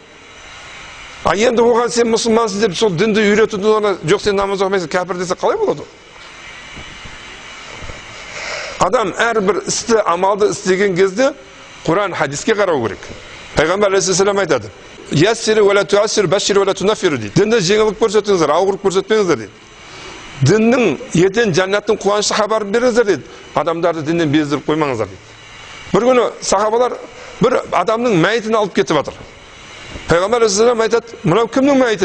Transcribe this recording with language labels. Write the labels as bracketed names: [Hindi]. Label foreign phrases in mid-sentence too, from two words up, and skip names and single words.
[Kazakh] Енді оған сен мұсылмансың деп сол дінді үйретуді ona жоқ сен намаз оқымайсың кәпір десе қалай болады? Адам әрбір істі, амалды істеген кезде Құран, хадиске қарау керек. Пайғамбар алейхиссалам айтады: [Arabic] "يسروا ولا تعسروا بشروا ولا تنفروا" [Kazakh] дейді. Дінді жеңілдік көрсетіңіздер, ауырлық көрсетпеңіздер дейді. Діннің ертең жәннаттың қуанышты хабарын беріңіздер дейді. Адамдарды діннен бездіріп қоймаңыздар дейді. Бір күні сахабалар бір адамның мәйітін алып кетіп жатыр. Пайғамбар алейхиссалам айтады: "Мынау кімнің мәйіті?"